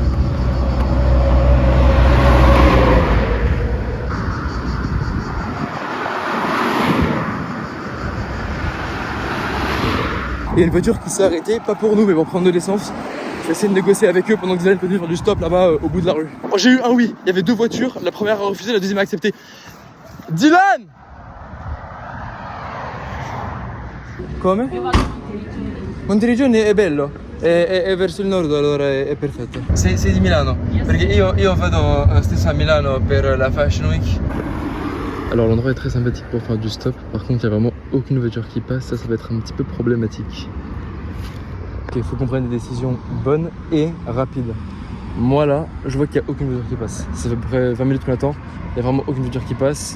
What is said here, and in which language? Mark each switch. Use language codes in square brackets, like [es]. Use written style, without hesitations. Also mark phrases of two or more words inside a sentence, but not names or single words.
[fr] Il y a une voiture qui s'est arrêtée, pas pour nous mais pour prendre de l'essence. Je vais essayer de négocier avec eux pendant que Dylan continue de faire du stop là-bas au bout de la rue. Oh, j'ai eu un oui, il y avait deux voitures, la première a refusé, la deuxième a accepté. [it] Dylan! Come? Monteriggioni è bello, è verso il nord allora è perfetto. Sei di Milano? Perché io vado stesso a Milano per la Fashion Week. [fr] Alors l'endroit est très sympathique pour faire du stop, par contre il n'y a vraiment aucune voiture qui passe, ça va être un petit peu problématique. Ok, il faut qu'on prenne des décisions bonnes et rapides. Moi là, je vois qu'il n'y a aucune voiture qui passe. Ça fait à peu près 20 minutes qu'on attend, il n'y a vraiment aucune voiture qui passe.